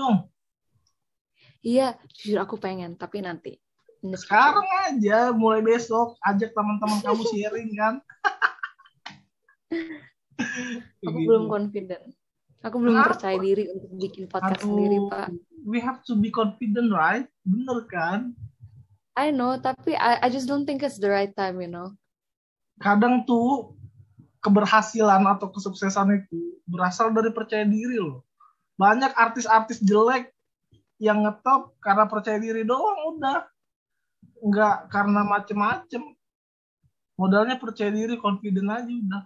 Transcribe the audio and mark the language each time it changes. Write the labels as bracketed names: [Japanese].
[Indonesian] dong. Iya, jujur aku pengen, tapi nanti [English] in the future. [Indonesian] Sekarang aja, mulai besok, ajak teman-teman kamu sharing kan. Kayak Aku gitu. belum confident. Aku belum percaya Kenapa? diri untuk bikin podcast sendiri, Aduh, Pak. [English] we have to be confident, right? [Indonesian] Bener kan? [English] I know, [Indonesian] tapi [English] I just don't think it's the right time. [Indonesian] Kadang tuh keberhasilan atau kesuksesan itu berasal dari percaya diri loh. Banyak artis-artis jelek yang ngetop karena percaya diri doang udah, nggak karena macem-macem. Modalnya percaya diri, confident aja udah.